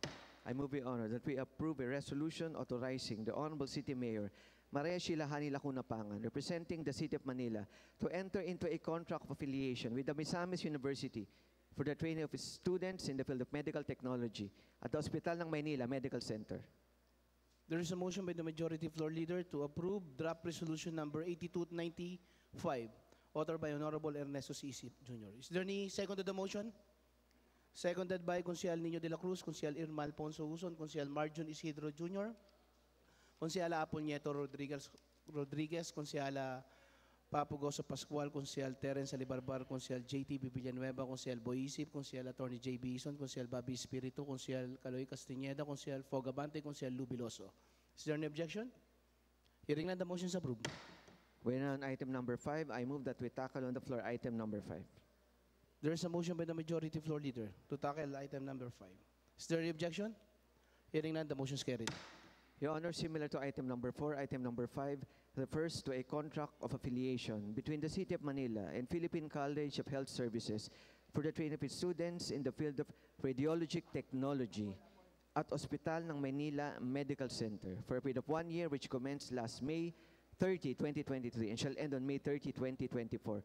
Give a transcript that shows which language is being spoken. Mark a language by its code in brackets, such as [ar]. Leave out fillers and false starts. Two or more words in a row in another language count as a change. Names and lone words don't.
[en] I move, Your Honor, that we approve a resolution authorizing the Honorable City Mayor Maria Sheila Hani Lacuna Pangan, representing the City of Manila, to enter into a contract of affiliation with the Misamis University for the training of its students in the field of medical technology at the Hospital ng Maynila Medical Center. There is a motion by the Majority Floor Leader to approve draft resolution number 8295, authored by Honorable Ernesto C. Isip Jr. Is there any second to the motion? Seconded by Consial Nino de la Cruz, Consial Irma Alfonso Huson, Consial Marjon Isidro Jr., Consiala Apol Nieto Rodriguez, Consiala Papo Goso Pascual, Consial Terence Alibarbar, Consial J.T.B. Villanueva, Consial Boisip, Consial Attorney J. Bison, Consial Bobby Espiritu, Consial Caloy Castañeda, Consial Fogabante, Consial Lubiloso. Is there any objection? Hearing none, the motion is approved. We're on item number 5. I move that we tackle on the floor item number 5. There is a motion by the Majority Floor Leader to tackle item number 5. Is there any objection? Hearing none, the motion is carried. Your Honor, similar to item number 4, item number 5 refers to a contract of affiliation between the City of Manila and Philippine College of Health Services for the training of its students in the field of radiologic technology at Hospital ng Maynila Medical Center for a period of 1 year, which commenced last May 30, 2023 and shall end on May 30, 2024.